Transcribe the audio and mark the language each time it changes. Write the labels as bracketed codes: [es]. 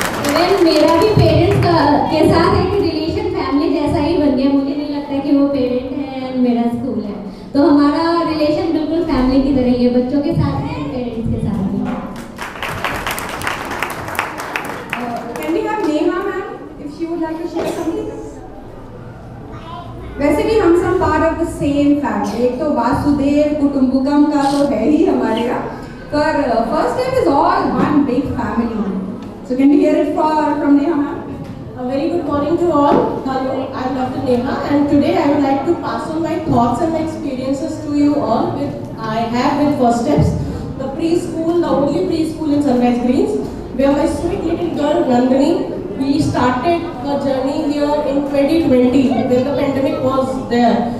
[hi] Even मेरा भी parents के साथ एक रिलेशन फैमिली जैसा ही बन गया. मुझे नहीं लगता कि वो पेरेंट है और मेरा स्कूल है, तो हमारा रिलेशन बिल्कुल फैमिली की तरह ही है, बच्चों के साथ भी और पेरेंट्स के साथ भी. [en] Can we have Neha ma'am if she would like to share something? [hi] वैसे भी हम सब [en] part of the same family. [hi] एक तो वासुदेव कुटुंबकम का तो है ही हमारे यहाँ, पर First Step [en] is all one big family. So can we hear it from Neha ma'am? A very good morning to all. Hello, I'm Dr. Neha, and today I would like to pass on my thoughts and my experiences to you all. I have with First Steps, the preschool, the only preschool in Sunrise Greens, where my sweet little girl Nandini, we started the journey here in 2020 when the pandemic was there.